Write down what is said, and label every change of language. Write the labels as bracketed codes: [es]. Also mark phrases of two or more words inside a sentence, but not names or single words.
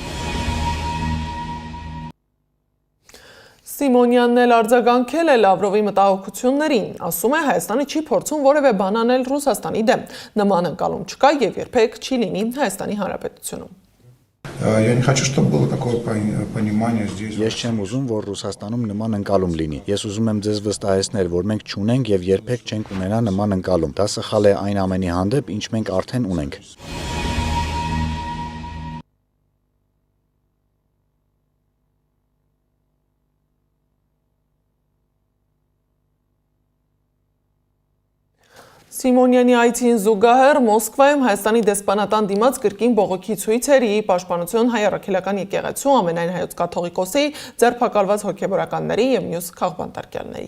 [hy] Սիմոնյանն էլ արձագանքել է Լավրովի մտահոգություններին, ասում է Հայաստանը չի փորձում որևէ բան անել Ռուսաստանի դեմ, նման ընկալում չկա եւ երբեք չի լինի Հայաստանի Հանրապետությունում։ [ru] Я не хочу, чтобы было такое понимание здесь. [hy] Ես չեմ ուզում, որ Ռուսաստանում նման ընկալում լինի։ Ես ուզում եմ ձեզ վստահեցնել, որ մենք չունենք եւ երբեք չենք ունենա նման ընկալում։ Դա սխալ է այն ամենի հանդեպ, ինչ մենք արդեն ունենք։ Սիմոնյանի այցին զուգահեռ Մոսկվայում Հայաստանի դեսպանատան դիմաց կրկին բողոքի ցույցերի Պաշտպանություն հայ առաքելական եկեղեցու ամենայն հայոց կաթողիկոսի ձերբակալված հոգևորականների եւ մյուս քաղբանտարկյալների։